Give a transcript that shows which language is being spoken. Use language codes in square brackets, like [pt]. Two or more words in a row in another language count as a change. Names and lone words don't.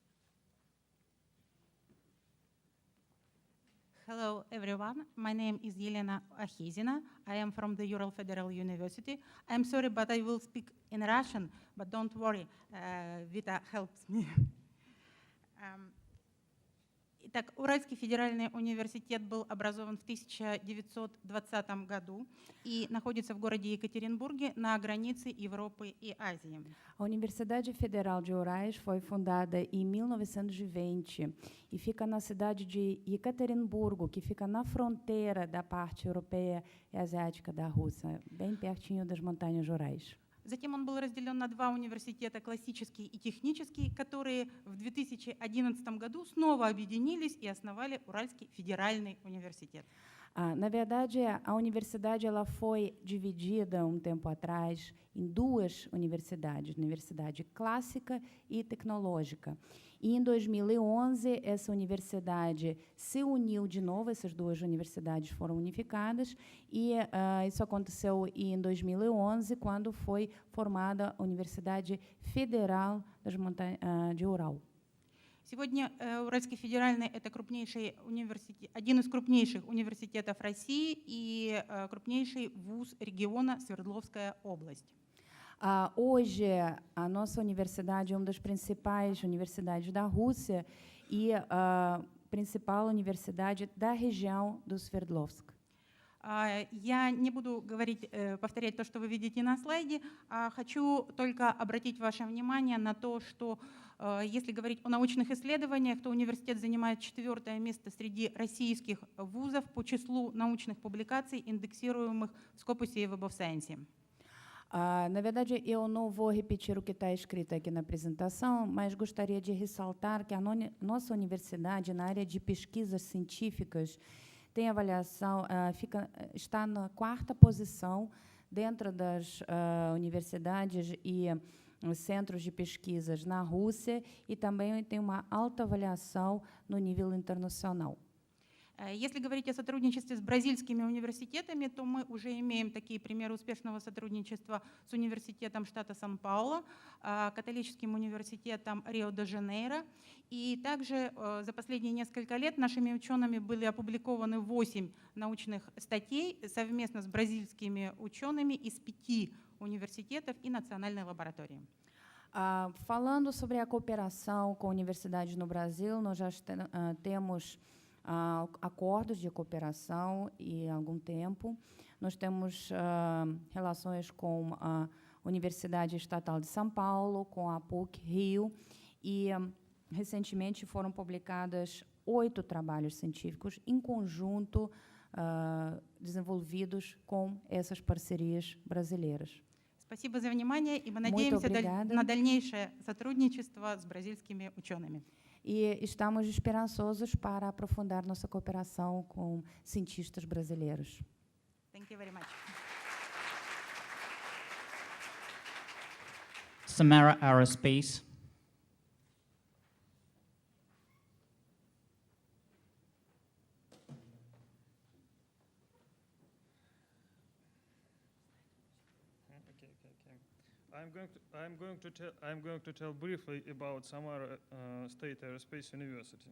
[en] Hello, everyone. My name is Elena Akhizina. I am from the Ural Federal University. I'm sorry, but I will speak in Russian, but don't worry, Vita helps me. [ru] Итак, Уральский федеральный университет был образован в 1920 году и находится в городе Екатеринбурге на границе Европы и Азии. [pt] A Universidade Federal de Urais foi fundada em 1920 e fica na cidade de Ekaterimburgo, que fica na fronteira da parte europeia e asiática da Rússia, bem pertinho das montanhas Urais. [ru] Затем он был разделен на два университета, классический и технический, которые в 2011 году снова объединились и основали Уральский федеральный университет. [pt] Na verdade, a universidade ela foi dividida um tempo atrás em duas universidades, universidade clássica e tecnológica. E em 2011, essa universidade se uniu de novo, essas duas universidades foram unificadas, e isso aconteceu em 2011, quando foi formada a Universidade Federal das Montanhas de Ural. [ru] Сегодня Уральский федеральный – это крупнейший университет, один из крупнейших университетов России и крупнейший вуз региона Свердловская область. [pt] Hoje, a nossa universidade é uma das principais universidades da Rússia e a principal universidade da região do Sverdlovsk. [ru] Я не буду повторять то, что вы видите на слайде, а хочу только обратить ваше внимание на то, что если говорить о научных исследованиях, то университет занимает 4-е место среди российских вузов по числу научных публикаций, индексируемых в Scopus Web of Science. [pt] Na verdade, eu não vou repetir o que está escrito aqui na apresentação, mas gostaria de ressaltar que a nossa universidade, na área de pesquisas científicas, tem avaliação, está na 4ª posição dentro das universidades e centros de pesquisas na Rússia e também tem uma alta avaliação no nível internacional. [ru] Если говорить о сотрудничестве с бразильскими университетами, то мы уже имеем такие примеры успешного сотрудничества с университетом штата Сан-Пауло, католическим университетом Рио-де-Жанейро. И также за последние несколько лет нашими учеными были опубликованы 8 научных статей совместно с бразильскими учеными из 5 университетов и национальной лаборатории. [pt] Falando sobre a cooperação com universidades no Brasil, nós já temos acordos de cooperação há algum tempo. Nós temos relações com a Universidade Estatal de São Paulo, com a PUC Rio, e recentemente foram publicadas 8 trabalhos científicos em conjunto desenvolvidos com essas parcerias brasileiras. [ru] Спасибо за внимание, и мы надеемся на дальнейшее сотрудничество с бразильскими учеными. [pt] E estamos esperançosos para aprofundar nossa cooperação com cientistas brasileiros. [en] Thank you very much. Samara Aerospace. I'm going to tell briefly about Samara State Aerospace University.